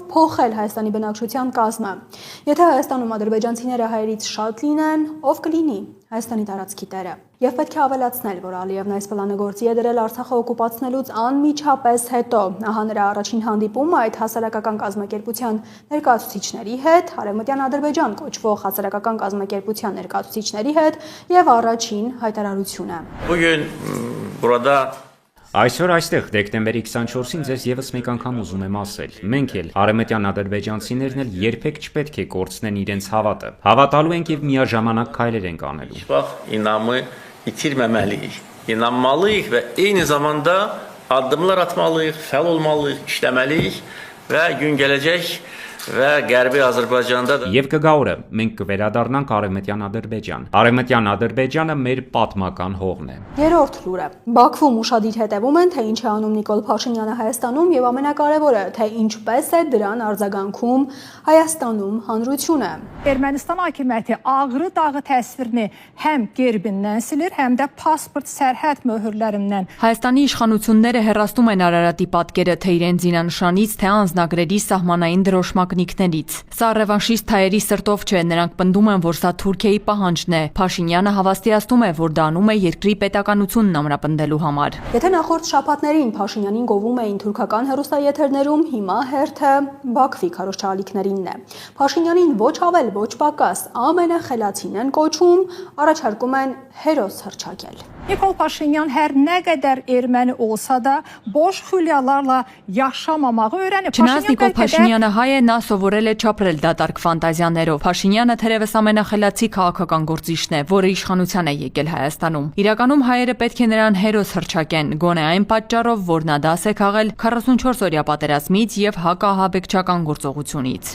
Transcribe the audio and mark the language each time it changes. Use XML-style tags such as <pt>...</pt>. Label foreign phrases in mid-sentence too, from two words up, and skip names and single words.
<hy>փոխել Հայաստանի բնակչության կազմը։ Եթե Հայաստանում ադրբեջանցիները հայերից շատ լինեն, ով կլինի Հայաստանի տարածքի տերը։ Եվ պետք է ավելացնել, որ Ալիևն այս պլանը գործի է դրել Արցախը օկուպացնելուց անմիջապես հետո։ Ահա նրա առաջին հանդիպումը այդ հասարակական կազմակերպության ներկայացուցիչների հետ, Արևմտյան Ադրբեջան կոչվող հասարակական կազմակերպության ներկայացուցիչների հետ եւ առաջին հայտարարությունը։</hy> <az>Bugün burada</az> <hy>Այսօր այստեղ դեկտեմբերի 24-ին ձեզ եւս մեկ անգամ ուզում եմ ասել. մենք էլ արևմտյան ադրբեջանցիներն էլ երբեք չպետք է կորցնեն իրենց հավատը։ Հավատալու ենք եւ միաժամանակ քայլեր ենք անելու։</hy> <az>bax inamı itirməməliyik. İnanmalıyıq və eyni zamanda addımlar atmalıyıq, fəal olmalıyıq, işləməliyik və gün gələcək və Qərbi Azərbaycanda da</az> <hy>Եվ կգա օրը մենք կվերադառնանք արևմտյան Ադրբեջան։ Արևմտյան Ադրբեջանը մեր պատմական հողն է։ Երրորդ լուրը։ Բաքվում ուշադիր հետևում են, թե ինչ է անում Նիկոլ Փաշինյանը Հայաստանում եւ ամենակարևորը, թե ինչպես է դրան արձագանքում Հայաստանում հանրությունը։</hy> <az>Ermənistan hakimiyyəti Ağrı dağı təsvirini həm gerbindən silir, həm də pasport sərhəd möhürlərindən.</az> <hy>Հայաստանի իշխանությունները հեռացնում են Արարատի պատկերը թե իրենց զինանշանից, թե անձնագրերի սահմանային դրոշմակնիկներից։ Սա ռևանշիստ հայերի սրտով չէ, նրանք պնդում են, որ սա Թուրքիայի պահանջն է։ Փաշինյանը հավաստիացնում է, որ դա անում է երկրի պետականությունն ամրապնդելու համար։ Եթե նախորդ շաբաթներին Փաշինյանին գովում էին թուրքական հեռուստաեթերներում, հիմա հերթը Բաքվի քարոզչալիքներինն է։ Փաշինյանին ոչ ավել, ոչ պակաս ամենախելացին են կոչում, առաջարկում են հերոս հռչակել։</hy> <az>Nikol Paşinyan hər nə qədər erməni olsa da boş xülyalarla yaşamamağı öyrənib.</az> <hy>Չնայած Նիկոլ Փաշինյանը հայ է, նա սովորել է չապրել դատարկ ֆանտազիաներով։ Փաշինյանը թերևս ամենախելացի քաղաքական գործիչն է, որը իշխանության է եկել Հայաստանում։ Իրականում հայերը պետք է նրան հերոս հռչակեն, գոնե այն պատճառով, որ նա դաս է քաղել 44-օրյա պատերազմից եւ հակահաբեկչական գործողությունից։</hy>